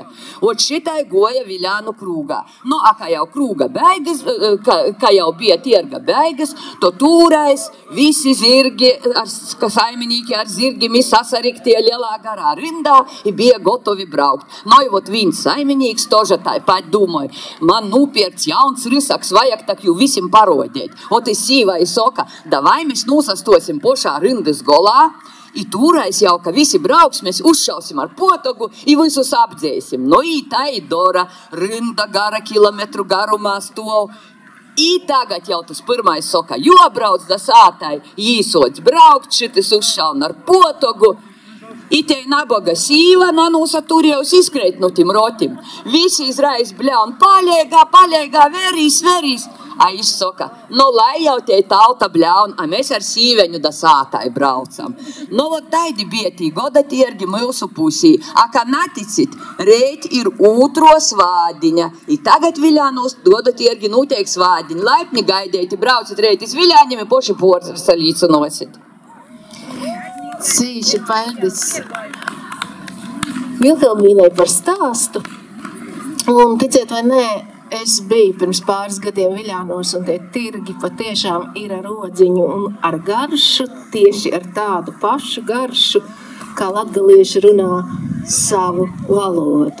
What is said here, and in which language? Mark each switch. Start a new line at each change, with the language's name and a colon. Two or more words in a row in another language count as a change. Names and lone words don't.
Latgalian: Ot šitai goja Viļānu krūgā. No, a kā jau krūga beigas, kā jau bija tirga beigas, to tūrais visi zirgi, ka saiminīki ar zirgim sasariktie lielā garā rindā I bija gotovi braukt. No, I vot viens saiminīks toža tāpat domāja, man nūpierts jauns rysaks, vajag tak jū visim parodēt. Ot I sīvai soka, davai mēs nūsastosim pošā rindas golā, I tūrais jau, ka visi brauks, mēs uzšausim ar potogu I visus apdzēsim. No, I tā I dora, rinda gara kilometru garumā stov. I tagad jau tas pirmais soka, jo brauc da sātai, īsots braukt, šitis uzšaun ar potogu. I te naboga sīva nanūsa turieus izkreit no tim rotim. Visi izrais bļaun, paļēgā, verīs. A iš soka, no lai jau te tauta bļaun, a mēs ar sīveņu da sātai braucam. No vot taidi bija tī goda tirgi mūsu pusī. A kā naticit, reit ir ūtro svādiņa. I tagad Viļānos goda tirgi nūteik svādiņa. Laipni gaidēti, braucit reit iz Viļāņiem I poši porcas salīcunosit.
Latvian: Cīši paldies Vilhelmīnai par stāstu. Un ticiet vai nē, es biju pirms pāris gadiem Viļānos, un tie tirgi patiešām ir ar odziņu un ar garšu, tieši ar tādu pašu garšu, kā latgalieši runā savu valodu.